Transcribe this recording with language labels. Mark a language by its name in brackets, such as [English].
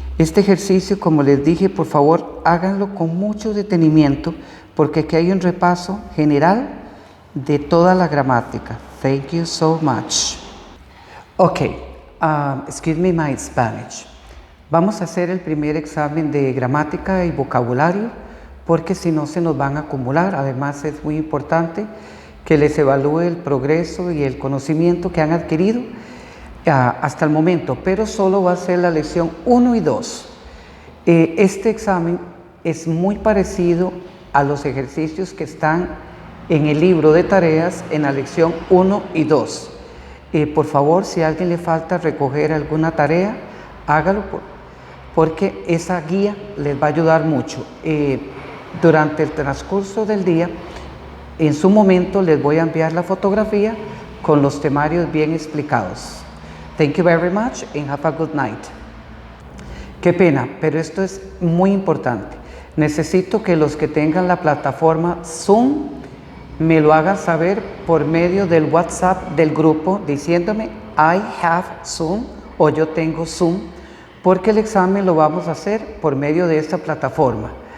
[Spanish] Este ejercicio, como les dije, por favor, háganlo con mucho detenimiento, porque aquí hay un repaso general de toda la gramática. [English] Thank you so much. Okay, excuse me my Spanish. [Spanish] Vamos a hacer el primer examen de gramática y vocabulario, porque si no se nos van a acumular. Además, es muy importante que les evalúe el progreso y el conocimiento que han adquirido hasta el momento, pero solo va a ser la lección 1 y 2. Este examen es muy parecido a los ejercicios que están en el libro de tareas en la lección 1 y 2. Por favor, si a alguien le falta recoger alguna tarea, hágalo porque esa guía les va a ayudar mucho. Durante el transcurso del día, en su momento les voy a enviar la fotografía con los temarios bien explicados. [English] Thank you very much and have a good night. [Spanish] Qué pena, pero esto es muy importante. Necesito que los que tengan la plataforma Zoom me lo hagan saber por medio del WhatsApp del grupo diciéndome [English] I have Zoom [Spanish] o yo tengo Zoom, porque el examen lo vamos a hacer por medio de esta plataforma.